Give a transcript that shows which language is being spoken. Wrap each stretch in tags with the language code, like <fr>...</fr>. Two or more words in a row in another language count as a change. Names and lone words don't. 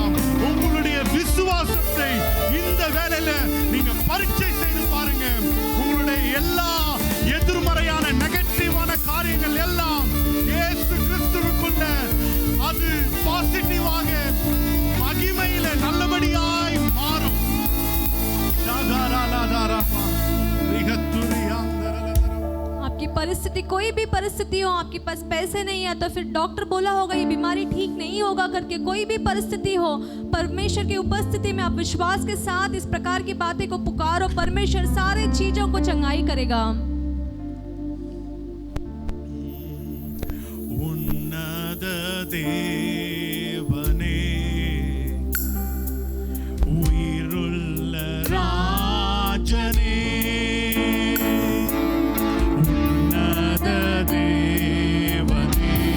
<ta>உங்களுடைய விசுவாசத்தை இந்த வேளையில நீங்க பரீட்சை செய்து பாருங்க. உங்களுடைய எல்லா எதிர்மறையான நெகட்டிவான காரியங்கள் எல்லாம் இயேசு கிறிஸ்துவுக்குள்ள அது பாசிட்டிவாக மகிமையில நல்லபடியாய் மாறும்.</ta> <hi>आपकी परिस्थिति कोई भी परिस्थिति हो, आपके पास पैसे नहीं है तो फिर डॉक्टर बोला होगा ये बीमारी ठीक नहीं होगा करके, कोई भी परिस्थिति हो, परमेश्वर की उपस्थिति में आप विश्वास के साथ इस प्रकार की बातें को पुकारो, परमेश्वर सारी चीजों को चंगाई करेगा.</hi> <ta>உன்னத தேவனே உயிருள்ள ராஜனே, உன்னத தேவனே</ta>